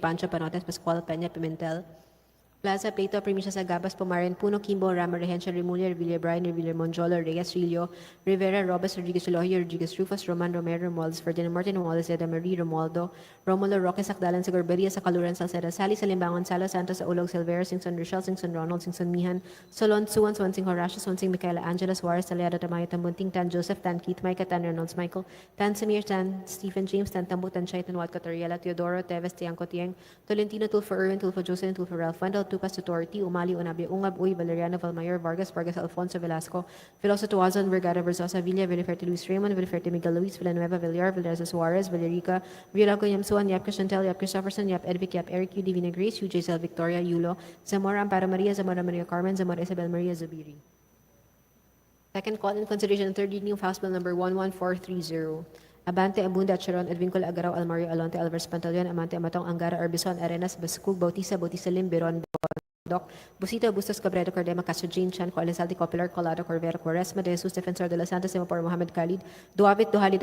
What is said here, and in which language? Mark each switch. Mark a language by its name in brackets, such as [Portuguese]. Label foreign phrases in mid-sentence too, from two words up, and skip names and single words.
[English] Pancho, Panotes, Pascual, Peña, Pimentel, Plaza, Pleito, Primicia, Sagabas, Pumarin, Puno, Kimbo, Rama, Rehencia, Remulla, Revilla, Brian, Revilla, Monjolo, Reyes, Rillo, Rivera, Robes, Rodriguez, Eloy, Rodriguez, Rufus, Roman, Romero, Romualdez, Ferdinand, Martin, Romualdez, Eda Marie, Romualdo, Romulo, Roque, Sakdalan, sa Gorberia, sa Kaluran, Salceda, Sally, sa Limbangon, Salo, Santos, sa Ulog, Silvera, Singson, Rochelle, Singson, Ronald, Singson, Mihan, Solon, Suwan, Swansing, Horacio, Swansing, Michaela, Angela, Suarez, Taliada, Tamayo, Tambunting, Tan, Joseph, Tan, Keith, Micah, Tan, Reynolds, Michael, Tan, Samir, Tan, Stephen, James, Tan, Tambu, Tan, Chaitan, Wat, Catoriela, Teodoro, Teves, Tiangco, Tiang, Tolentino, Tulfo, Erwin, Tulfo, Jocelyn, Tulfo, Ralph, Wendell, Tupas, Tutorti, Umali, Unabia, Ungab, Uy, Valeriano, Valmayor, Vargas, Vargas, Alfonso, Velasco, Filoso, Tuazon, Vergara, Versosa, Villa, Villaferte, Luis Raymond, Villaferte, Miguel Luis, Villanueva, Villar, Villarza, Suarez, Villarica, Villaco, Yamsuan, Yap Chantel, Yap Christopherson, Yap Edvic, Yap Eric, U, Divina Grace, U, Giselle, Victoria, Yulo, Zamora, Amparo Maria, Zamora Maria Carmen, Zamora Isabel Maria Zubiri. Second call in consideration and third reading of House Bill number 11430. Abante, Abunda, Charon, Edwin Col, Agaraw, Almario, Alonte, Alvarez, Pantaleon, Amante, Amatong, Angara, Arbison, Arenas, Bascug, Bautista, Bautista Lim, Biron, Doc, Busito, Bustos, Cabredo, Cordema, Castro, Jane Chan, Coalizalde, Copilar, Colado, Corvera, Quaresma, De Jesus, Defensor de los Santos, Simapor, Mohamed Khalid, Duavit, Duhali,